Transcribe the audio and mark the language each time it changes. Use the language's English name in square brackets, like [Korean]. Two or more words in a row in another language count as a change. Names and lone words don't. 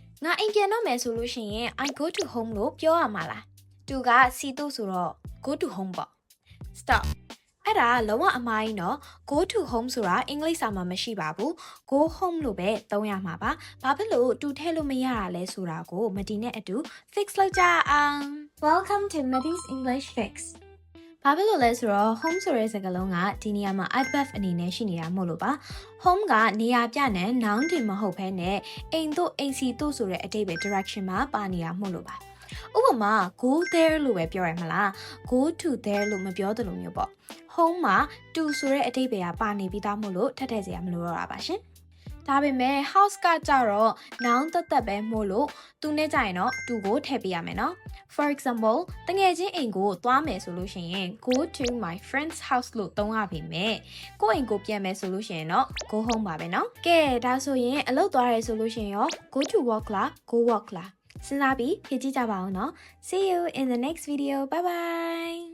[Burmese] ငါအိမ်ပြန်တော့မယ်ဆိုလို့ရှိရင် [English] I go to home [Burmese] လို့ပြောရမှာလားသူကစီတူဆိုတော့ [English] go to home [Burmese] ပေါ့ stop အဲ့ဒါလုံးဝအမှားကြီးနော် [English] go to home [Burmese] ဆိုတာအင်္ဂလိပ်စာမှာမရှိပါဘူး [English] go home [Burmese] လို့ပဲသုံးရမှာပါဘာဖြစ်လို့တူထည့်လို့မရ တာလဲဆိုတာကိုမဒီနဲ့အတူ fix လုပ်ကြအောင် [English] Welcome to Maddie's English Fix [Burmese] ဘာဖြစ်လို့လဲဆိုတော့ home ဆိုတဲ့စကားလုံးကဒီနေရာမှာ adverb အနေနဲ့ရှိနေတာမို့လို့ပါ home ကနေရာပြတဲ့ noun တင် မဟုတ်ဘဲနဲ့အိမ်တို့အိမ်စီတို့ဆိုတဲ့အဓိပ္ပာယ် direction မှာပါနေတာမို့လို့ပါဥပမာ [English] go there [Burmese] လို့ပဲပြောရမှာလား [English] go to there [Burmese] လို့မပြောသလိုမျိုး ပေါ့ home မှာ to ဆိုတဲ့အဓိပ္ပာယ်ကပါနေပြီးသားမို့လို့ထပ်ထည့်စရာမလိုတော့တာပါရှင်ဒါပေမဲ့ house ကကြတော့ noun သက်ပဲမို့လို့သူနဲ့ကြရင်တော့ to ကိုထည့်ပေးရမယ်နော် [English] For example [Burmese] တငယ်ချင်းအိမ်ကိုသွားမယ်ဆိုလို့ရှိရင် [English] go to my friend's house [Burmese] လို့သုံးရပါမယ်ကိုယ့်အိမ်ကိုပြန်မယ်ဆိုလို့ရှိရင်တော့ [English] go home [Burmese] ပါပဲနော်ကဲဒါဆိုရင်အလုပ်သွားရဲဆိုလို့ရှိရင်ရော [English] go to work [Burmese] လား [English] go work [Burmese] လားစဉ်းစားပြီးဖြည့်ကြည့်ကြပါဦးနော် [English] See you in the next video bye bye